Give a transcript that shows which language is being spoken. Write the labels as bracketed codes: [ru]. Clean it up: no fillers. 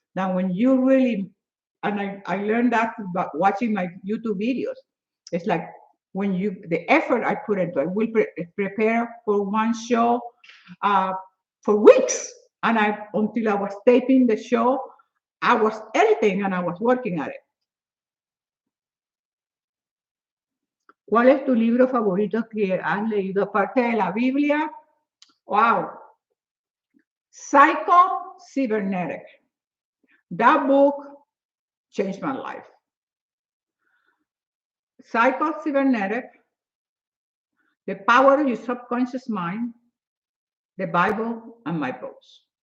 [en] That when you really, and I learned that by watching my YouTube videos. It's like when the effort I put into it, we prepare for one show for weeks. And until I was taping the show, I was editing and I was working at it. [es] ¿Cuál es tu libro favorito que has leído aparte de la Biblia? [en] Wow. Psycho-Cybernetic. That book changed my life. Psycho-Cybernetic, The Power of Your Subconscious Mind, the Bible, and my books.